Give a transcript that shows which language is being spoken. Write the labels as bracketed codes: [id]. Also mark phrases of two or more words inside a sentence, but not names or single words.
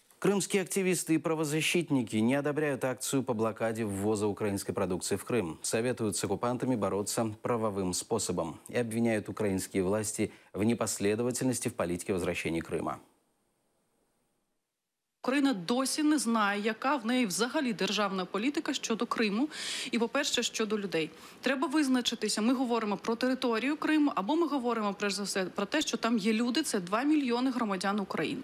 [ru] Крымские активисты и правозащитники не одобряют акцию по блокаде ввоза украинской продукции в Крым. Советуют с оккупантами бороться правовым способом и обвиняют украинские власти в непоследовательности в политике возвращения Крыма. [uk] Україна досі не знає, яка в неї взагалі державна політика щодо Криму і, по-перше, щодо людей. Треба визначитися, ми говоримо про територію Криму, або ми говоримо, перш за все, про те, що там є люди, це 2 мільйони громадян України.